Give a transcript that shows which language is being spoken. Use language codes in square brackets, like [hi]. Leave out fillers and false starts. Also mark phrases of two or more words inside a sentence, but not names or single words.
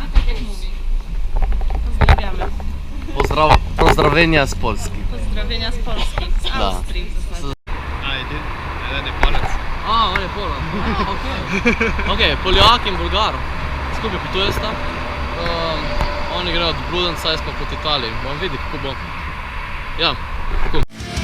[pl] Pozdrawiamy. Pozdrowienia z Polski. Pozdrowienia z Polski, z [sl] Da. [pl] Austrii w zasadzie. [sl] Jeden je Polec. A, on je Polan. Ok, Poljak in Bolgar. Skupaj potujesta. Oni grejo od Bludenca, jaz pa proti Italiji. Bomo videli, kako bo. Ja, tako.